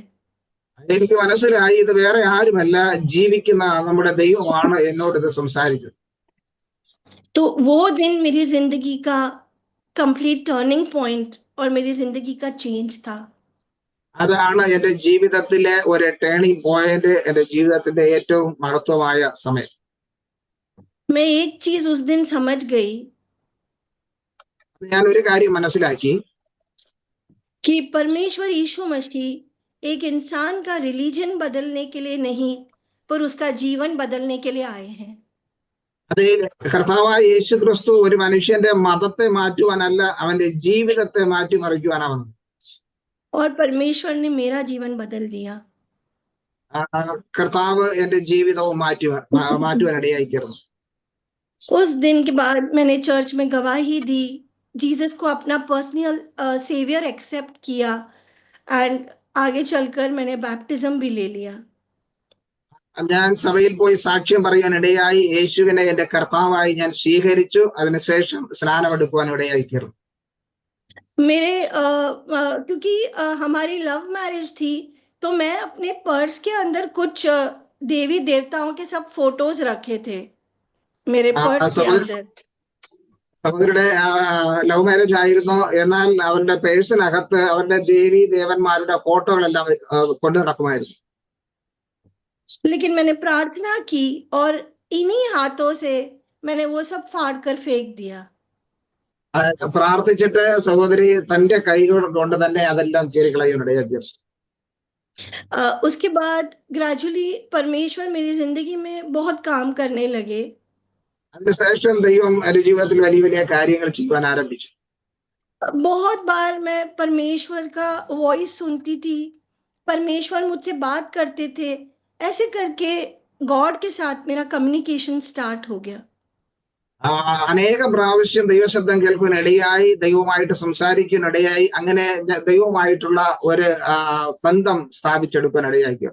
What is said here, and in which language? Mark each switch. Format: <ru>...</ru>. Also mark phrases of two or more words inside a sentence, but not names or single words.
<ml>എനിക്ക് മനസ്സിലായി ഇത് വേറെ ആരുമല്ല, ജീവിക്കുന്ന നമ്മുടെ ദൈവമാണ് എന്നോട് ഇത് സംസാരിച്ചത്.</ml> <hi>तो वो दिन मेरी जिंदगी का</hi> <en>complete turning point</en> <hi>और मेरी जिंदगी का चेंज था।</hi> <ml>അതാണ് എന്റെ ജീവിതത്തിലെ ഒരു</ml> <en>turning point,</en> <ml>എന്റെ ജീവിതത്തിന്റെ ഏറ്റവും മഹത്വമായ സമയം.</ml> <hi>मैं एक चीज उस दिन समझ गई</hi> <ml>ഞാൻ ഒരു കാര്യം മനസ്സിലാക്കി,</ml> <hi>कि परमेश्वर यीशु मसीह एक इंसान का रिलीजन बदलने के लिए नहीं पर उसका जीवन बदलने के लिए आए हैं।</hi> <ml>അത് കർത്താവായ യേശു ക്രിസ്തു ഒരു മനുഷ്യന്റെ മതത്തെ മാറ്റുവാനല്ല, അവന്റെ ജീവിതത്തെ മാറ്റിമറിക്കുവാനാണ് വന്നത്.</ml> <hi>और परमेश्वर ने मेरा जीवन बदल दिया।</hi> <ml>കർത്താവ് എന്റെ ജീവിതവും മാറ്റുവാനിടയായിത്തീർന്നു.</ml> <hi>उस दिन के बाद मैंने चर्च में गवाही दी, जीसस को अपना</hi> <en>personal saviour accept</en> <hi>किया एंड आगे चलकर मैंने बैप्टिज्म भी ले लिया।</hi> <ml>ഞാൻ സഭയിൽ പോയി സാക്ഷ്യം പറയാനിടയായി, യേശുവിനെ എന്റെ കർത്താവായി ഞാൻ സ്വീകരിച്ചു. അതിനുശേഷം സ്നാനമെടുക്കുവാൻ ഇടയായിത്തീർന്നു.</ml> <hi>मेरे क्योंकि हमारी</hi> <en>love marriage</en> <hi>थी तो मैं अपने पर्स के अंदर कुछ देवी देवताओं के सब फोटोज रखे थे मेरे पर्स के अंदर।</hi> <ml>അവരുടെ</ml> <en>love marriage</en> <ml>ആയിരുന്നു, എന്നാൽ അവരുടെ പേഴ്സിനകത്ത് അവരുടെ ദേവി ദേവന്മാരുടെ ഫോട്ടോകളെല്ലാം കൊണ്ടു നടക്കുമായിരുന്നു.</ml> <hi>लेकिन मैंने प्रार्थना की और इन्हीं हाथों से मैंने वो सब फाड़ कर फेंक दिया।</hi> <ml>പ്രാർത്ഥിച്ചിട്ട് സഹോദരി തന്റെ കൈകൾ കൊണ്ട് തന്നെ അതെല്ലാം കീറിക്കളയാനിടയാക്കി.</ml> <hi>उसके बाद ग्रेजुअली परमेश्वर मेरी जिंदगी में बहुत काम करने लगे।</hi> <ml>അതിനുശേഷം ദൈവം എന്റെ ജീവിതത്തിൽ വലിയ വലിയ കാര്യങ്ങൾ ചെയ്യുവാൻ ആരംഭിച്ചു.</ml> <hi>बहुत बार मैं परमेश्वर का वॉइस सुनती थी, परमेश्वर मुझसे बात करते थे, ऐसे करके गॉड के साथ मेरा</hi> <en>communication start</en> <hi>हो गया।</hi> <ml>അനേകം പ്രാവശ്യം ദൈവശബ്ദം കേൾക്കുവാനിടയായി, ദൈവവുമായിട്ട് സംസാരിക്കാനിടയായി, അങ്ങനെ ദൈവവുമായിട്ടുള്ള ഒരു ബന്ധം സ്ഥാപിച്ചെടുക്കാനിടയായി.</ml>